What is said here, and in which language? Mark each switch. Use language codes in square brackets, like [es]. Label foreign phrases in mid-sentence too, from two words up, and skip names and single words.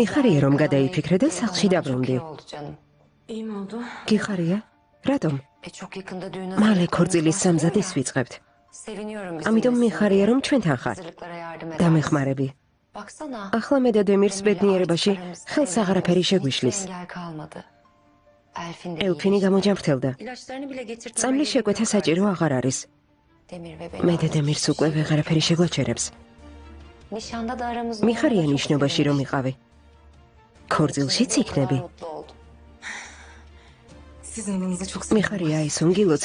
[ka] მიხარია რომ [tr] ayrı [ka] გადაიფიქრე და [tr] kalmayı [ka] სახლში [tr] çok [ka] დაბრუნდი. [tr] iyi oldu canım. İyi mi oldu? [ka] გიხარია? რატომ? [tr] Çok yakında düğüne [ka] მალე [tr] hazırlıklarımız [ka] ქორწილის [tr] başlıyor [ka] სამზადისს [tr] ya. [ka] ვიწყებთ. [tr] Seviniyorum bizim [ka] ამიტომ [tr] de [ka] მიხარია რომ ჩვენთან ხარ. [tr] hazırlıklara yardım eder. [ka] დამეხმარები. [tr] Baksana. [ka] ახლა მე და დემირს [tr] Demir'le [ka] ბედნიერებაში [tr] artık aramızda [ka] ხელს აღარაფერი [tr] evlenmemize [ka] შეგვიშლის. [tr] hiçbir engel kalmadı. Elfin de [ka] ელფინი [tr] iyileşti. [ka] გამოჯამრთელდა. [tr] İlaçlarını bile getirtmeme [ka] წამლის [tr] gerek [ka] შეკვეთა [tr] yok [ka] საჭირო [tr] artık. [ka] აღარ არის. [tr] Demir ve [ka] მე [tr] beni [ka] და დემირს უკვე ვეღარაფერი შეგვაჩერებს. [tr] Nişanda da aramızda [ka] მიხარია [tr] olmana çok [ka] ნიშნობაში რომ [tr] sevinmiştim. [ka] იყავი. ქორწილშიც [tr] O kadar [ka] იქნები. [tr] mutlu oldum. Sizin adınıza çok sevindim. [ka] მიხარია ის უნგილოცავ.